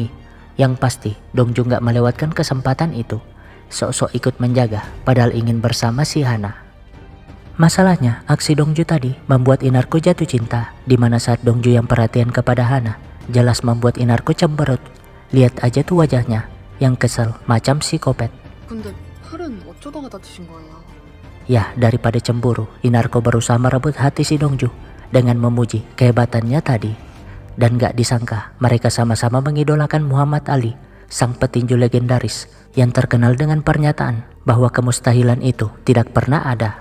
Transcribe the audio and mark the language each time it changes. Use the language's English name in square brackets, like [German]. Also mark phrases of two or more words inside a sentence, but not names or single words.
[Indonesian] Yang pasti Dongju gak melewatkan kesempatan itu, sok-sok ikut menjaga padahal ingin bersama si Hana. Masalahnya, aksi Dongju tadi membuat Inarko jatuh cinta, di mana saat Dongju yang perhatian kepada Hana jelas membuat Inarko cemberut. Lihat aja tuh wajahnya yang kesel macam psikopat. [Korean] 근데 팔은 어쩌다가 다치신 거예요? [Indonesian] Ya, daripada cemburu, Inarko berusaha merebut hati si Dongju dengan memuji kehebatannya tadi. Dan gak disangka mereka sama-sama mengidolakan Muhammad Ali, sang petinju legendaris yang terkenal dengan pernyataan bahwa kemustahilan itu tidak pernah ada.